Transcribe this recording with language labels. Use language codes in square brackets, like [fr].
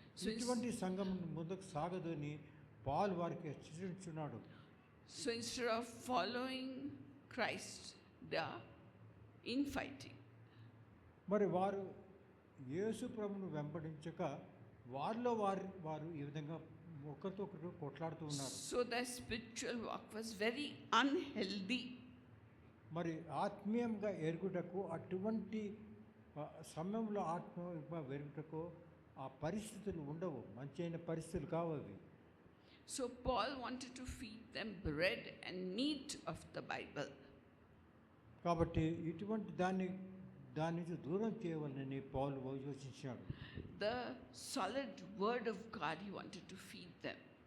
[te] ఇటువంటి సంఘం ముందుకు సాగదు అని పాల్ వారికి హెచ్చరించున్నాడు. [en] So instead of following Christ, they are infighting. [te] మరి వారు యేసు ప్రభును వెంబడించక వారిలో వారు ఈ విధంగా ఒకరితో ఒకరు కొట్లాడుతూ ఉన్నారు. [en] So their spiritual walk was very unhealthy. [te] మరి ఆత్మీయంగా ఎరుగుటకు అటువంటి సమయంలో ఆత్మీయంగా వెరుగుటకు ఆ పరిస్థితులు ఉండవు, మంచి పరిస్థితులు కావు అవి. [en] So Paul wanted to feed them bread and meat of the Bible. [te] కాబట్టి ఇటువంటి దాని నుంచి దూరం చేయవాలని పౌలు యోచించాడు. [en] The solid word of God he wanted to feed them.